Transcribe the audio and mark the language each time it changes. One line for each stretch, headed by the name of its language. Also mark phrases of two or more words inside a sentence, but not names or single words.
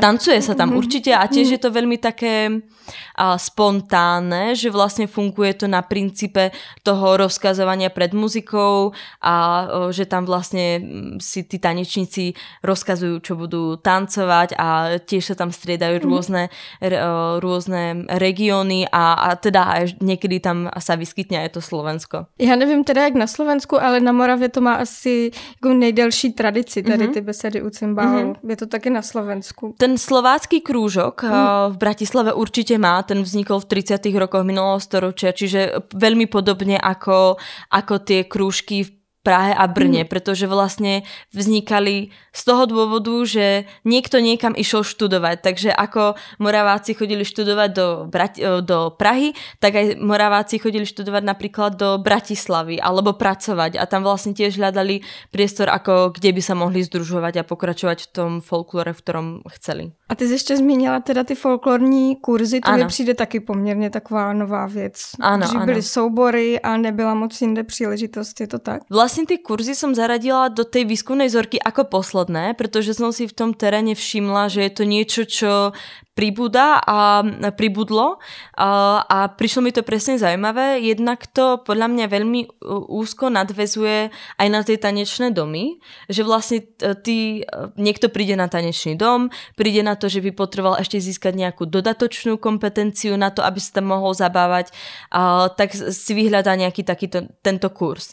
Slovak: Tancuje sa tam určite a tiež je to veľmi také spontánne, že vlastne funguje to na princípe toho rozkazovania pred muzikou a že tam vlastne si tí tanečníci rozkazujú, čo budú tancovať a tiež sa tam striedajú rôzne regióny a teda aj niekedy tam sa vyskytne aj to Slovensko.
Czech: Já nevím teda jak na Slovensku, ale na Moravě to má asi jako nejdelší tradici, tady ty besedy u cymbálu. Je to taky na Slovensku.
Slovak: Ten slovácky krúžok v Bratislave určite má, ten vznikol v 30. rokoch minulého storočia, čiže veľmi podobne ako tie krúžky v Prahe a Brne, pretože vlastne vznikali z toho dôvodu, že niekto niekam išiel študovať. Takže ako Moraváci chodili študovať do Prahy, tak aj Moraváci chodili študovať napríklad do Bratislavy alebo pracovať a tam vlastne tiež hľadali priestor, ako kde by sa mohli združovať a pokračovať v tom folklore, v ktorom chceli.
Czech: A ty jsi ještě zmínila teda ty folklorní kurzy, to mi přijde taky poměrně taková nová věc. Dřív byly soubory a nebyla moc jinde příležitost, je to tak?
Slovak: Vlastne tie kurzy som zaradila do tej výskumnej vzorky ako posledné, pretože som si v tom teréne všimla, že je to niečo, čo pribudlo a prišlo mi to presne zaujímavé. Jednak to podľa mňa veľmi úzko nadväzuje aj na tie tanečné domy, že vlastne niekto príde na tanečný dom, príde na to, že by potreboval ešte získať nejakú dodatočnú kompetenciu na to, aby sa tam mohol zabávať, tak si vyhľadá nejaký tento kurz.